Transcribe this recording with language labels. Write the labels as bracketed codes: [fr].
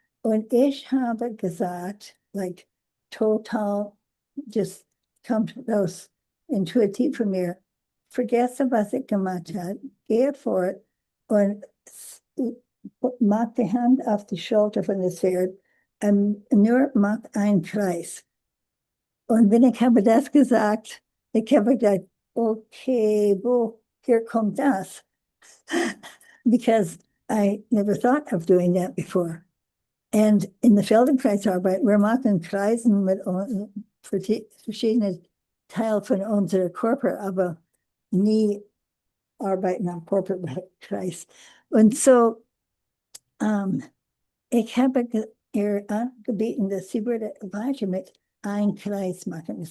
[de] Und ich habe gesagt, [en] like, [de] total, just kommt raus, intuitiv von mir, vergesse, was ich gemacht habe, gehe fort und mach die Hand auf die Schulter von das Pferd und nur mach einen Kreis. Und wenn ich habe das gesagt, ich habe gedacht, okay, hier kommt das. [en] Because I never thought of doing that before. And in the [de] Feldenkreisarbeit, wir machen Kreisen mit verschiedenen Teilen von unserer Körper, aber nie arbeiten am Körperkreis. Und so, ich habe ihr angebeten, dass sie würde weiter mit einem Kreis machen.